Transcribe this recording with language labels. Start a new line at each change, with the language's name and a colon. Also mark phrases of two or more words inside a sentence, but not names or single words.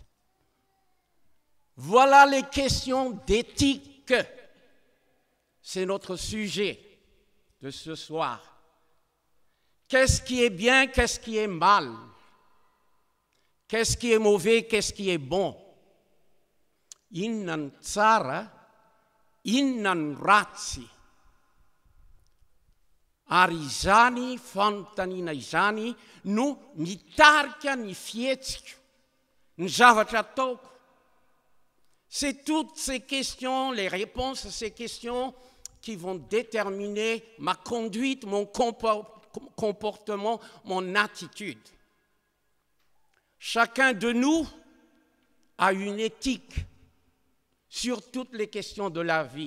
French: Voilà les questions d'éthique. C'est notre sujet. de ce soir. Qu'est-ce qui est bien, qu'est-ce qui est mal? Qu'est-ce qui est mauvais, qu'est-ce qui est bon?
Malagasy: Innan tsara, innan ratsy. Ary izany fanontaniana izany no mitarika ny fihetsika, ny zavatra ataoko.
French: C'est toutes ces questions, les réponses à ces questions qui vont déterminer ma conduite, mon comportement, mon attitude. Chacun de nous a une éthique sur toutes les questions de la vie.